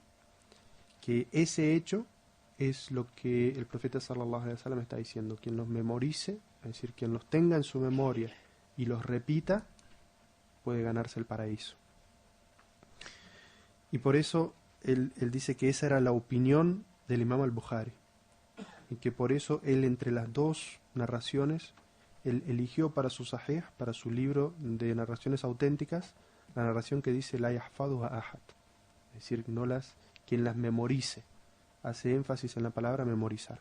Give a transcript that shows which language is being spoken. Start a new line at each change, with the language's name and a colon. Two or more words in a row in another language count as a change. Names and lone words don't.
Spanish: Que ese hecho es lo que el profeta
Arabic: صلى الله عليه وسلم
Spanish: está diciendo. Quien los memorice, es decir, quien los tenga en su memoria y los repita, puede ganarse el paraíso. Y por eso él dice que esa era la opinión del Imam al-Bukhari. Y que por eso él, entre las dos narraciones, él eligió para su sahih, para su libro de narraciones auténticas, la narración que dice
Arabic: لا يحفظها أحد.
Spanish: Es decir, quien las memorice. Hace énfasis en la palabra memorizar.